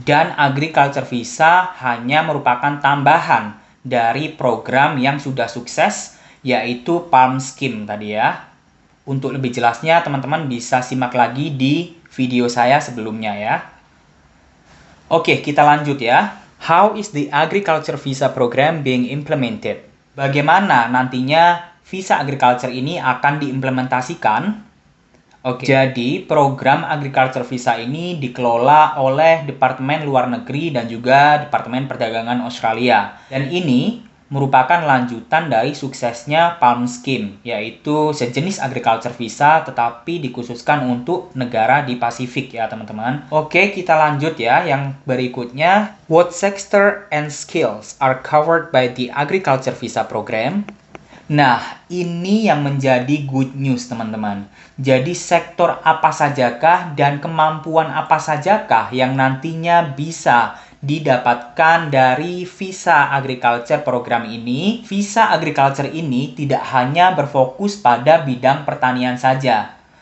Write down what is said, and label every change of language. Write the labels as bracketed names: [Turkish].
[Indonesian] Dan Agriculture Visa hanya merupakan tambahan dari program yang sudah sukses, yaitu PALM Scheme tadi ya. Untuk lebih jelasnya, teman-teman bisa simak lagi di video saya sebelumnya ya. Oke, kita lanjut ya. [English] How is the Agriculture Visa Program being implemented? [Indonesian] Bagaimana nantinya visa agriculture ini akan diimplementasikan? Oke, jadi program Agriculture Visa ini dikelola oleh Departemen Luar Negeri dan juga Departemen Perdagangan Australia. Dan ini merupakan lanjutan dari suksesnya PALM Scheme, yaitu sejenis Agriculture Visa tetapi dikhususkan untuk negara di Pasifik ya teman-teman. Oke, kita lanjut ya. Yang berikutnya, [English] what sector and skills are covered by the Agriculture Visa Program? [Indonesian] Nah, ini yang menjadi [English] good news, [Indonesian] teman-teman. Jadi, sektor apa sajakah dan kemampuan apa sajakah yang nantinya bisa didapatkan dari visa agriculture program ini? Visa agriculture ini tidak hanya berfokus pada bidang pertanian saja.